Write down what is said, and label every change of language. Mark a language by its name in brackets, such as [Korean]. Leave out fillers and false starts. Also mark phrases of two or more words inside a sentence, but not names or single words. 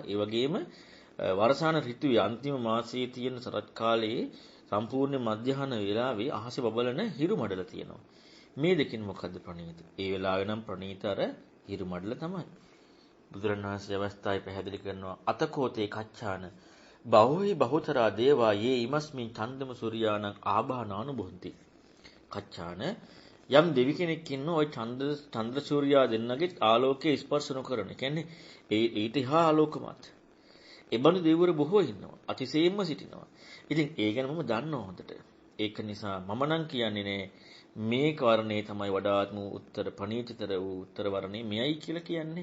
[Sinhala] ඒ වගේම වර්ෂාන ඍතුවේ අන්තිම මාසයේ තියෙන සරත් කාලයේ සම්පූර්ණ මධ්‍යහන වේලාවේ අහසේ බබලන හිරු මඩල තියෙනවා. මේ දෙකින් මොකද්ද ප්‍රණීත? ඒ වෙලාවේ නම් ප්‍රණීත අර හිරු මඩල තමයි. බුදුරණවහන්සේ අවස්ථාවේ පැහැදිලි කරනවා [Pali] අතකෝතේ කච්චාන බහුහි බහුතරා දේවා යේ ඉමස්මින් ඡන්දම සූර්යානං ආභානානුභුන්ති. [Sinhala] කච්චාන යම් දෙවි කෙනෙක් ඉන්න ওই චන්ද්‍ර සූර්යා දෙන්නගේ ආලෝකයේ ස්පර්ශ නොකරන. කියන්නේ ඊට එහා ආලෝකමත්. ඒ බඳු දෙවිවරු බොහෝ ඉන්නවා. අතිශයින්ම සිටිනවා. ඉතින් ඒ ගැන මම දන්නවා හොඳට. ඒක නිසා මම නම් කියන්නේ නෑ මේ කාරණේ තමයි වඩාත්ම උත්තර ප්‍රණීතතර වූ උත්තර වර්ණේ මෙයයි කියලා කියන්නේ.